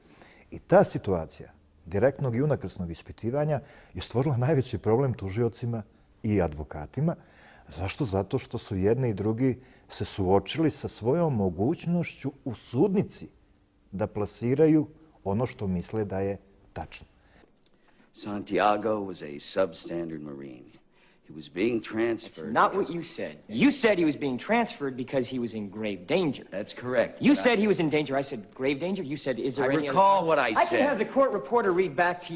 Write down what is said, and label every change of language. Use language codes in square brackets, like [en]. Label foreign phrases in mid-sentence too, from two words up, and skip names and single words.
[sr] I ta situacija direktnog i unakrsnog ispitivanja je stvorila najveći problem tužiocima i advokatima. Zašto? Zato što su jedni i drugi se suočili sa svojom mogućnošću u sudnici da plasiraju ono što misle da je tačno. [en] Santiago was a substandard Marine. He was being transferred. That's not what you said. You said he was being transferred because he was in grave danger. That's correct. You said he was in danger. I said grave danger. You said, is there any... I recall what I said. I can have the court reporter read back to you.